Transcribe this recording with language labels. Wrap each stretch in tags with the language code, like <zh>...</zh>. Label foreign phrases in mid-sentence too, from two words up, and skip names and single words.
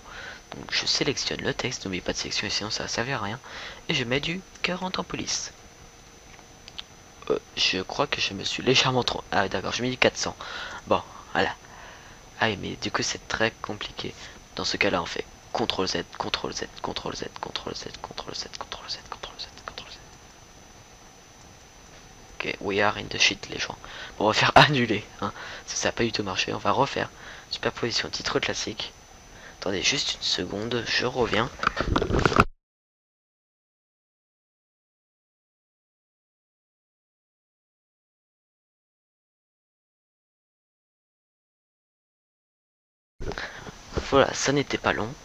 <fr>Donc je sélectionne le texte, n'oubliez pas de sélectionner, sinon ça va servir à rien. Et je mets du 40 en police. Je crois que je me suis légèrement trop... Ah d'accord, je mets du 400. Bon, voilà. Ah mais du coup c'est très compliqué. Dans ce cas là on fait CTRL Z, CTRL Z, CTRL Z, CTRL Z, CTRL Z, CTRL Z, CTRL Z, CTRL Z.</fr> <en>Ok, we are in the shit</en> <fr>les gens. Bon, on va faire annuler, hein. Ça n'a pas du tout marché, on va refaire. Superposition titre classique. Attendez juste une seconde, je reviens. Voilà, ça n'était pas long.</fr>